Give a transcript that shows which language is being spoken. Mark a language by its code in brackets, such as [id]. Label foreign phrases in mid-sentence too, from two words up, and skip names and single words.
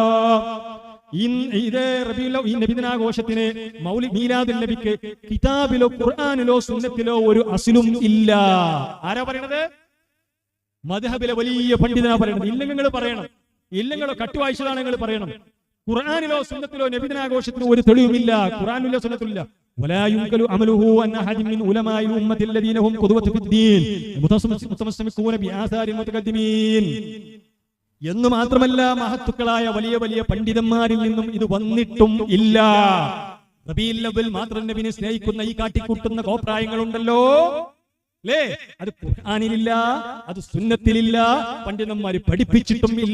[ml] ഈ നബിദിനാഘോഷത്തിന് മീലാദുൻ നബിക്ക് കിതാബിലോ ഖുർആനിലോ സുന്നത്തിലോ ഒരു അസ്ലും ഇല്ല. ആരാ പറയണത്? മദ്ഹബിലെ വലിയ പണ്ഡിതനാ പറയണത്. ഇല്ലെങ്കിൽ നിങ്ങൾ പറയണം, ഇല്ലെങ്കിലോ കട്ടുവായിച്ചതാണ് നിങ്ങൾ പറയണം. ഖുർആനിലോ സുന്നത്തിലോ നബിദിനാഘോഷത്തിന് ഒരു തെളിവുമില്ല, ഖുർആനിലോ സുന്നത്തിലില്ല. [ar] ولا يمكن عمله أن أحد من علماء الأمة الذين هم قدوة في الدين متمسكون بآثار المتقدمين. [ml] എന്ന് മാത്രമല്ല, മഹത്തുക്കളായ വലിയ വലിയ പണ്ഡിതന്മാരിൽ നിന്നും ഇത് വന്നിട്ടും ഇല്ല. റബീഉൽ അവ്വൽ മാത്രം നബിനെ സ്നേഹിക്കുന്ന ഈ കാട്ടിക്കൂട്ടുന്ന കോപ്രായങ്ങളുണ്ടല്ലോ, അല്ലേ? അത് ഖുർആനിലില്ല, അത് സുന്നത്തിലില്ല, പണ്ഡിതന്മാര് പഠിപ്പിച്ചിട്ടും ഇല്ല.